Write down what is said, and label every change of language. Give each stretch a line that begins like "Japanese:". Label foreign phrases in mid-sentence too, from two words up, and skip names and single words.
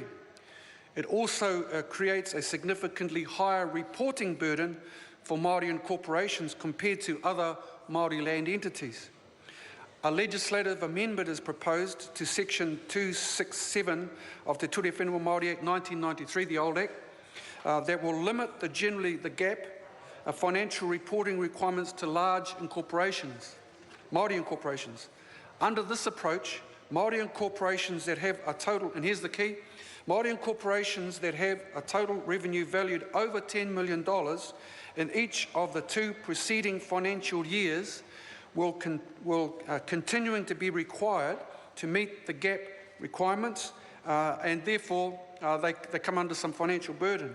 English: It also creates a significantly higher reporting burden for Māori incorporations compared to other Māori land entities. A legislative amendment is proposed to Section 267 of the Ture Whenua Māori Act 1993, the old Act, that will limit the GAP financial reporting requirements to large incorporations, Māori incorporations. Under this approach, Māori incorporations that have a total, and here's the key, Māori incorporations that have a total revenue valued over $10 million in each of the two preceding financial years will continuing to be required to meet the GAP requirements, and therefore they come under some financial burden.